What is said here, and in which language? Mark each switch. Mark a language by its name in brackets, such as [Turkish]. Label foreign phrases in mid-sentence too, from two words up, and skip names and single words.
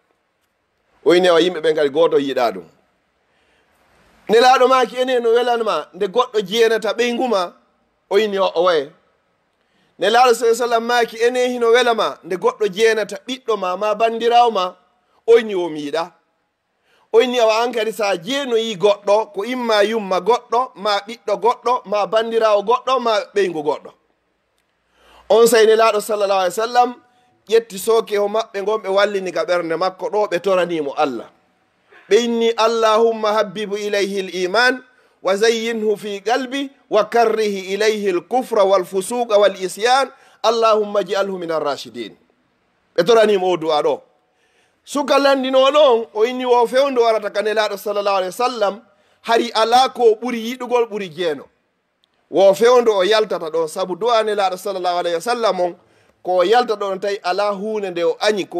[Fula] o yini o yimɓe ɓen kadi gooto yiɗa ɗum nelaaɗo maaki ene no welanma nde goɗɗo jeenata ɓeyguma o yini o waye nelaaɗo sa sallam maaki ene hino welama nde goɗɗo jeenata ɓiɗɗo ma bandirawo ma o yini o miiɗa o yini awa an kadi sa jeenoyi goɗɗo ko imma yumma goɗɗo ma ɓiɗɗo goɗɗo ma bandirawo goɗɗo ma ɓeygu goɗɗo on say nelaaɗo [Arabic] صلى الله عليه وسلم [Fula] ƴetti sooke o maɓɓe gon ɓe wallini ka ɓernde makko ɗo ɓe toranimo allah ɓe inni [Arabic] اللهم حبب إليه الإيمان وزينه في قلبي وكره إليه الكفر والفسوق والعصيان اللهم اجعله من الراشدين [Fula] ɓe toranimo o du'a ɗo suka landino ɗon o inni wo fewndo warata ka nelaaɗo [Arabic] صلى الله عليه وسلم [Fula] hari ala ko ɓuri yiɗugol ɓuri jeeno wo fewndo o yaltata ɗon saabu du'a nelaaɗo [Arabic] صلى الله عليه وسلم [Fula] on ko yalta ɗon tawi ala hunde nde o añi ko